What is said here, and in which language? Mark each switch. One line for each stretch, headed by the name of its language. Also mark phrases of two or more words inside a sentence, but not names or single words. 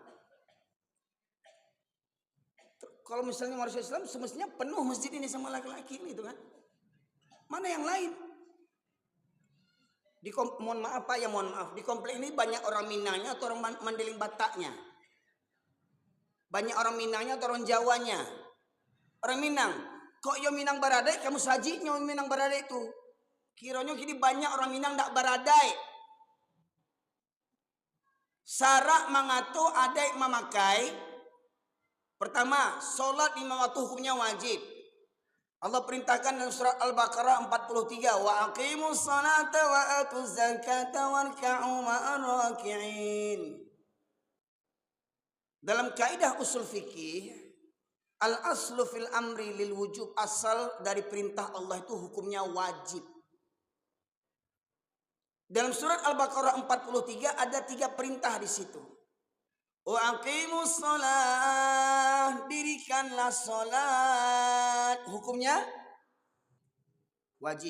Indonesian: Kalau misalnya mayoritas Islam, semestinya penuh masjid ini sama laki-laki ini, itu kan? Mana yang lain? Mohon maaf Pak, ya mohon maaf. Di komplek ini banyak orang Minangnya atau orang Mandeling Bataknya? Banyak orang Minangnya atau orang Jawanya? Orang Minang.
Minangkabau: Kok yo Minang baradai, kamu sajinya Minang baradai itu. Kiranya kini banyak orang Minang tak baradai. Syarat mengatur adai memakai.
Indonesian: Pertama, solat lima waktu hukumnya wajib. Allah perintahkan dalam surat Al-Baqarah 43,
Arabic: wa aqimus salata wa atuz zakata warka'u ma'ar raki'in.
Indonesian: Dalam kaidah usul fikih,
Arabic: al-aslu fil amri lil wujub,
Indonesian: asal dari perintah Allah itu hukumnya wajib. Dalam surat Al-Baqarah 43 ada 3 perintah di situ.
Arabic: Wa aqimus shalah,
Indonesian: dirikanlah salat, hukumnya wajib.